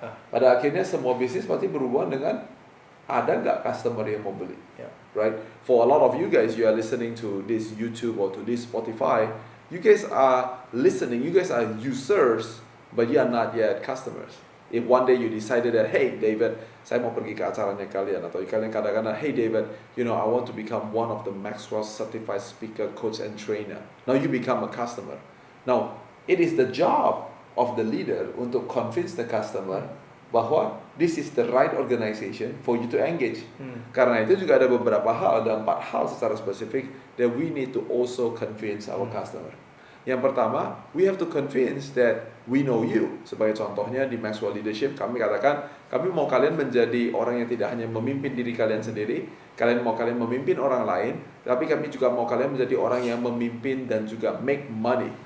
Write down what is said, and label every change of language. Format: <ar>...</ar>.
<id>Pada akhirnya semua bisnis pasti berhubungan dengan ada nggak customer yang mau beli.</id> <en>Right? For a lot of you guys, you are listening to this YouTube or to this Spotify, you guys are listening, you guys are users, but you are not yet customers. If one day you decided that, hey David,</en> <id>saya mau pergi ke acaranya kalian, atau kalian kadang-kadang,</id> <en>hey David, you know, I want to become one of the Maxwell certified speaker, coach and trainer. Now you become a customer. Now, it is the job of the leader untuk convince the customer bahwa this is the right organization for you to engage.</en> <id>Karena itu juga ada beberapa hal, ada 4 hal secara spesifik</id> <en>that we need to also convince our customer.</en> <id>Yang pertama,</id> <en>we have to convince that we know you.</en> <id>Sebagai contohnya di Maxwell Leadership, kami katakan, kami mau kalian menjadi orang yang tidak hanya memimpin diri kalian sendiri, kalian mau kalian memimpin orang lain, tapi kami juga mau kalian menjadi orang yang memimpin dan juga</id> <en>make money.</en>